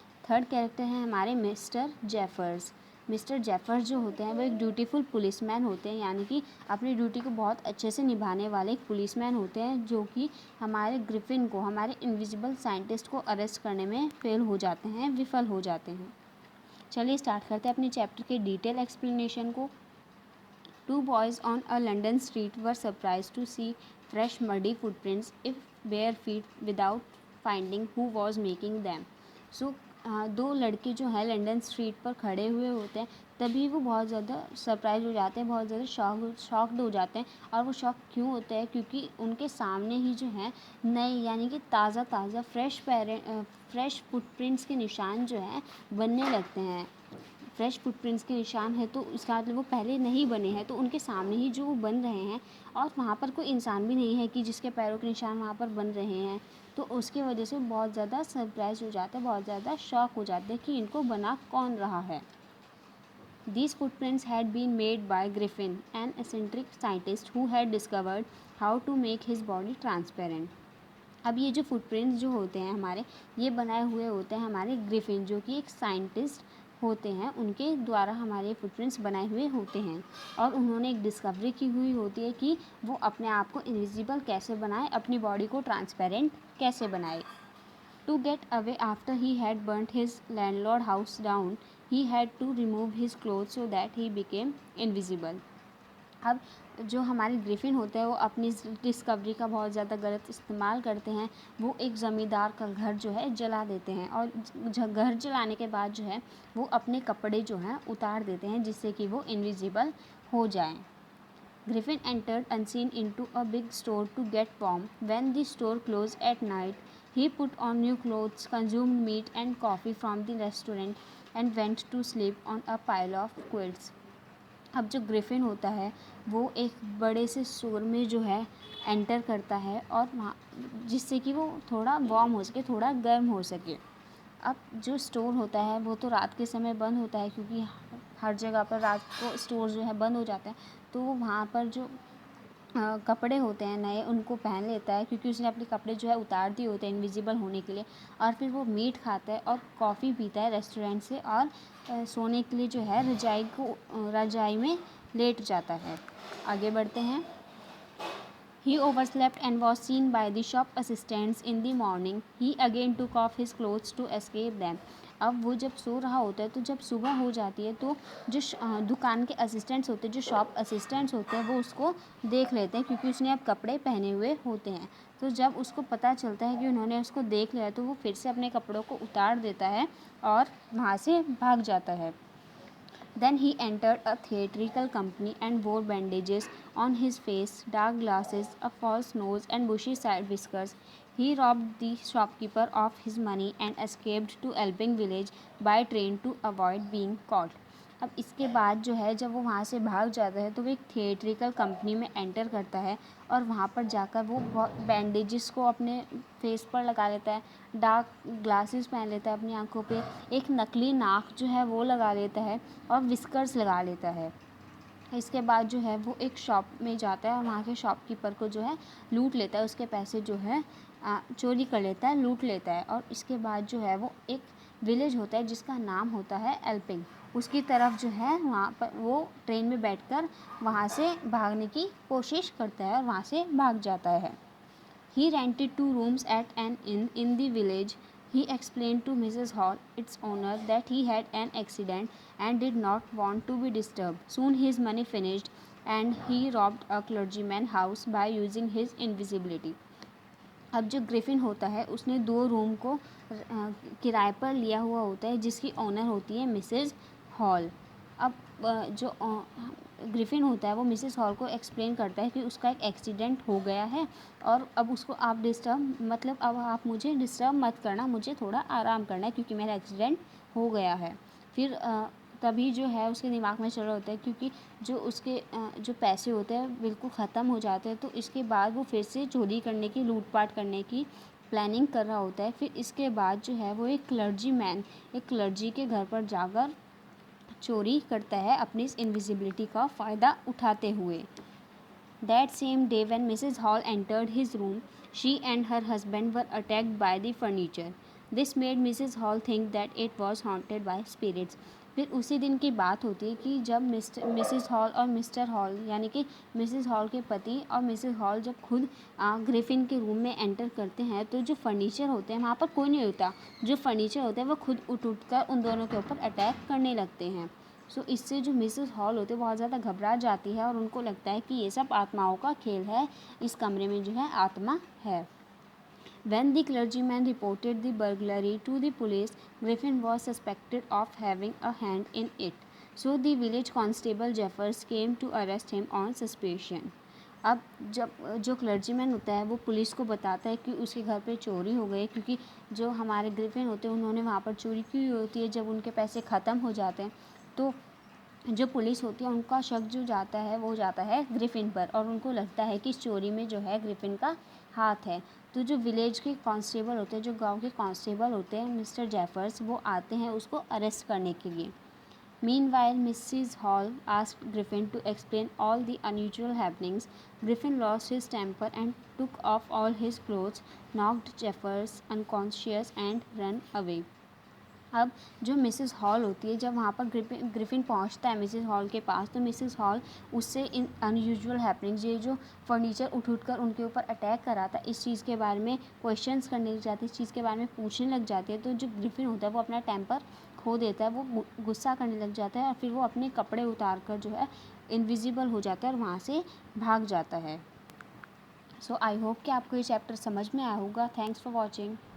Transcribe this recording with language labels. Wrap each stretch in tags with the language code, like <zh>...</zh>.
<hi>Third character हैं हमारे mister Jeffers. Mister Jeffers जो होते हैं वो एक ड्यूटीफुल पुलिसमैन होते हैं, यानी कि अपनी ड्यूटी को बहुत अच्छे से निभाने वाले एक पुलिसमैन होते हैं, जो कि हमारे ग्रिफिन को, हमारे इनविजिबल साइंटिस्ट को अरेस्ट करने में फेल हो जाते हैं, विफल हो जाते हैं। चलिए स्टार्ट करते हैं अपने चैप्टर के डिटेल एक्सप्लेनेशन को।</hi> <en>Two boys on a London street were surprised to see fresh muddy footprints if bare feet without finding who was making them.</en> <hi>So दो लड़के जो है लंदन स्ट्रीट पर खड़े हुए होते हैं, तभी वो बहुत ज़्यादा सरप्राइज हो जाते हैं, बहुत ज़्यादा शॉक्ड हो जाते हैं। और वो शॉक क्यों होते हैं? क्योंकि उनके सामने ही जो है नए, यानी कि ताज़ा फ्रेश फुटप्रिंट्स के निशान जो हैं बनने लगते हैं। फ्रेश फुटप्रिंट्स के निशान है तो इसका मतलब वो पहले नहीं बने हैं, तो उनके सामने ही जो वो बन रहे हैं, और वहाँ पर कोई इंसान भी नहीं है कि जिसके पैरों के निशान वहाँ पर बन रहे हैं। तो उसकी वजह से बहुत ज़्यादा सरप्राइज हो जाते हैं, बहुत ज़्यादा शॉक हो जाते हैं कि इनको बना कौन रहा है।</hi> <en>These footprints had been made by Griffin, an eccentric scientist who had discovered how to make his body transparent.</en> <hi>अब ये जो फुटप्रिंट्स जो होते हैं हमारे, ये बनाए हुए होते हैं हमारे ग्रिफिन, जो कि एक साइंटिस्ट होते हैं, उनके द्वारा हमारे फुटप्रिंट्स बनाए हुए होते हैं। और उन्होंने एक डिस्कवरी की हुई होती है कि वो अपने आप को इनविजिबल कैसे बनाए, अपनी बॉडी को ट्रांसपेरेंट कैसे बनाए।</hi> <en>To get away after he had burnt his landlord house down, he had to remove his clothes so that he became invisible.</en> <hi>अब जो हमारे ग्रिफिन होते हैं वो अपनी इस डिस्कवरी का बहुत ज़्यादा गलत इस्तेमाल करते हैं। वो एक ज़मींदार का घर जो है जला देते हैं, और घर जलाने के बाद जो है वो अपने कपड़े जो हैं उतार देते हैं, जिससे कि वो इनविजिबल हो जाएं।</hi> <en>Griffin entered unseen into a big store to get warm. When the store closed at night, he put on new clothes, consumed meat and coffee from the restaurant, and went to sleep on a pile of quilts.</en> <hi>अब जो Griffin होता है वो एक बड़े से store में जो है एंटर करता है, और वहाँ जिससे कि वो थोड़ा वार्म हो सके, थोड़ा गर्म हो सके। अब जो स्टोर होता है वो तो रात के समय बंद होता है, क्योंकि हर जगह पर रात को स्टोर जो है बंद हो जाते हैं। तो वो वहाँ पर जो कपड़े होते हैं नए, उनको पहन लेता है, क्योंकि उसने अपने कपड़े जो है उतार दिए होते हैं इनविजिबल होने के लिए। और फिर वो मीट खाता है और कॉफ़ी पीता है रेस्टोरेंट से, और सोने के लिए जो है रजाई में लेट जाता है। आगे बढ़ते हैं।</hi> <en>He overslept and was seen by the shop assistants in the morning. He again took off his clothes to escape them.</en> <hi>अब वो जब सो रहा होता है, तो जब सुबह हो जाती है तो जो दुकान के असिस्टेंट्स होते हैं, जो शॉप असिस्टेंट्स होते हैं, वो उसको देख लेते हैं, क्योंकि उसने अब कपड़े पहने हुए होते हैं। तो जब उसको पता चलता है कि उन्होंने उसको देख लिया, तो वो फिर से अपने कपड़ों को उतार देता है और वहाँ से भाग जाता है।</hi> <en>Then he entered a theatrical company and wore bandages on his face, dark glasses, a false nose, and bushy side whiskers. He robbed the shopkeeper of his money and escaped to Elping village by train to avoid being caught.</en> <hi>अब इसके बाद जो है जब वो वहाँ से भाग जाता है तो वो एक थिएट्रिकल कंपनी में एंटर करता है और वहाँ पर जाकर वो बैंडेजेस को अपने फेस पर लगा लेता है, डार्क ग्लासेस पहन लेता है अपनी आँखों पे, एक नकली नाक जो है वो लगा लेता है और विस्कर्स लगा लेता है। इसके बाद जो है वो एक शॉप में जाता है और वहाँ के शॉपकीपर को जो है लूट लेता है, उसके पैसे जो है चोरी कर लेता है, लूट लेता है। और इसके बाद जो है वो एक विलेज होता है जिसका नाम होता है एल्पिंग, उसकी तरफ जो है वहाँ पर वो ट्रेन में बैठकर वहाँ से भागने की कोशिश करता है और वहाँ से भाग जाता है।</hi> <en>He rented 2 rooms at an inn in the village. He explained to Mrs. Hall, its owner, that he had an accident and did not want to be disturbed. Soon his money finished and he robbed a clergyman's house by using his invisibility.</en> <hi>अब जो Griffin होता है उसने 2 room को किराए पर लिया हुआ होता है जिसकी ओनर होती है मिसेस हॉल। अब जो ग्रिफिन होता है वो मिसेस हॉल को एक्सप्लेन करता है कि उसका एक एक्सीडेंट हो गया है और अब उसको आप अब आप मुझे डिस्टर्ब मत करना, मुझे थोड़ा आराम करना है क्योंकि मेरा एक्सीडेंट हो गया है। फिर तभी जो है उसके दिमाग में चल रहा होता है क्योंकि जो उसके जो पैसे होते हैं बिल्कुल ख़त्म हो जाते हैं, तो इसके बाद वो फिर से चोरी करने की, लूटपाट करने की प्लानिंग कर रहा होता है। फिर इसके बाद जो है वो एक क्लर्जी के घर पर जाकर चोरी करता है अपनी इस इनविजिबिलिटी का फ़ायदा उठाते हुए।</hi> <en>That same day when Mrs. Hall entered his room, she and her husband were attacked by the furniture. This made Mrs. Hall think that it was haunted by spirits.</en> <hi>फिर उसी दिन की बात होती है कि जब मिसेस हॉल और मिस्टर हॉल यानी कि मिसेस हॉल के पति और मिसेस हॉल जब खुद ग्रिफिन के रूम में एंटर करते हैं तो जो फर्नीचर होते हैं वहाँ पर कोई नहीं होता, जो फर्नीचर होते हैं वो खुद उठ कर उन दोनों के ऊपर अटैक करने लगते हैं। सो इससे जो मिसेस हॉल होते हैं बहुत ज़्यादा घबरा जाती है और उनको लगता है कि ये सब आत्माओं का खेल है, इस कमरे में जो है आत्मा है।</hi> <en>When the clergyman reported the burglary to the police, Griffin was suspected of having a hand in it. So the village constable Jeffers came to arrest him on suspicion.</en> <hi>अब जब जो क्लर्जीमैन होता है वो पुलिस को बताता है कि उसके घर पे चोरी हो गई, क्योंकि जो हमारे ग्रिफिन होते हैं उन्होंने वहाँ पर चोरी की होती है जब उनके पैसे ख़त्म हो जाते हैं। तो जो पुलिस होती है उनका शक जो जाता है वो जाता है ग्रिफिन पर और उनको लगता है कि इस चोरी में जो है ग्रिफिन का हाथ है। तो जो विलेज के कांस्टेबल होते हैं, जो गांव के कांस्टेबल होते हैं मिस्टर जेफर्स, वो आते हैं उसको अरेस्ट करने के लिए।</hi> <en>Meanwhile, Mrs. Hall asked Griffin to explain all the unusual happenings. Griffin lost his temper and took off all his clothes, knocked Jeffers unconscious and ran away.</en> <hi>अब जो मिसेस हॉल होती है जब वहाँ पर ग्रिफिन पहुँचता है मिसेस हॉल के पास, तो मिसेस हॉल उससे इन अनयूजुअल हैपनिंग्स, ये जो फर्नीचर उठ कर उनके ऊपर अटैक करा था, इस चीज़ के बारे में क्वेश्चंस करने लग जाती है, इस चीज़ के बारे में पूछने लग जाती है। तो जो ग्रिफिन होता है वो अपना टेम्पर खो देता है, वो गुस्सा करने लग जाता है और फिर वो अपने कपड़े उतार कर जो है इनविजिबल हो जाता है और वहाँ से भाग जाता है।</hi> <en>so I hope</en> <hi>कि आपको ये चैप्टर समझ में आया होगा।</hi> <en>Thanks for watching.</en>